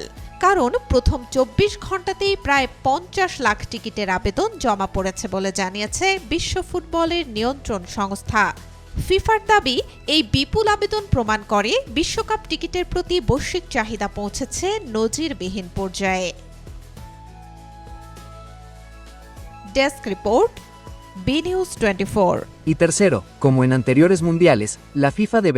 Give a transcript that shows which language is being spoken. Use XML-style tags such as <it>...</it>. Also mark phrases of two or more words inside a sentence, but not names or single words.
<bn>কারণ প্রথম 24 ঘন্টাতেই প্রায় 50 লাখ টিকিটের আবেদন জমা পড়েছে বলে জানিয়েছে বিশ্ব ফুটবলের নিয়ন্ত্রণ সংস্থা। ফিফার দাবি, এই বিপুল আবেদন প্রমাণ করে বিশ্বকাপ টিকিটের প্রতি বৈশ্বিক চাহিদা পৌঁছেছে নজিরবিহীন পর্যায়ে।</bn> <en>desk report,</en> <bn>BNews 24।</bn> <es>Y tercero, como en anteriores mundiales, la FIFA debe</es>